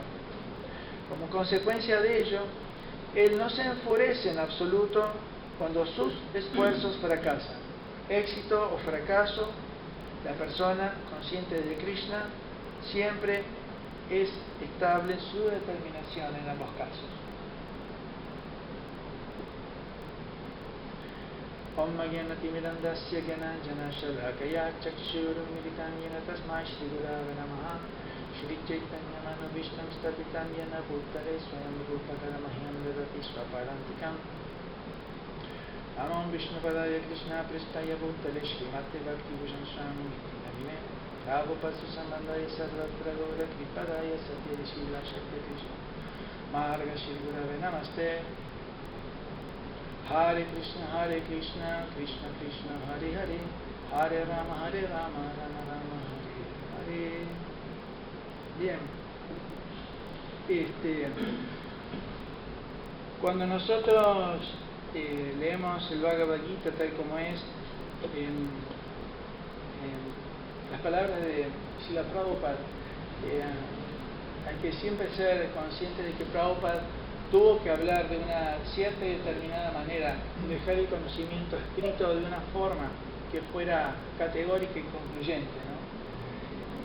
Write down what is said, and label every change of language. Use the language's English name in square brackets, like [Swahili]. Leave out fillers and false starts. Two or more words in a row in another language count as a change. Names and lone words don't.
[Spanish] Como consecuencia de ello, él no se enfurece en absoluto cuando sus esfuerzos fracasan. Éxito o fracaso, la persona consciente de Krishna siempre es estable su determinación en ambos casos. [Sanskrit] ॐ ज्ञानतिमिरान्धस्य ज्ञानाञ्जन शलाकया चक्षुरुन्मीलितं येन तस्मै श्री गुरवे नमः श्री चैतन्य मनोऽभीष्टं स्थापितं येन भूतले स्वयं रूपःकदामह्यं ददाति स्वपदान्तिकम् नमः विष्णुपादाय कृष्ण प्रेष्ठाय भूतले श्रीमते भक्ति भूषण स्वामी नामिने प्रभुपाद सम्बन्धाय सर्वत्र गौर कृपादाय सत्य शील शक्ति कृष्ण मार्ग श्री गुरवे नमस्ते. हरे कृष्ण, कृष्ण कृष्ण, हरे हरे, हरे राम, राम राम, हरे हरे. [Spanish] Bien. Cuando nosotros leemos el Bhagavad Gita tal como es, las palabras de Srila Prabhupada, hay que siempre ser consciente de que Prabhupada tuvo que hablar de una cierta y determinada manera, dejar el conocimiento escrito de una forma que fuera categórica y concluyente, ¿no?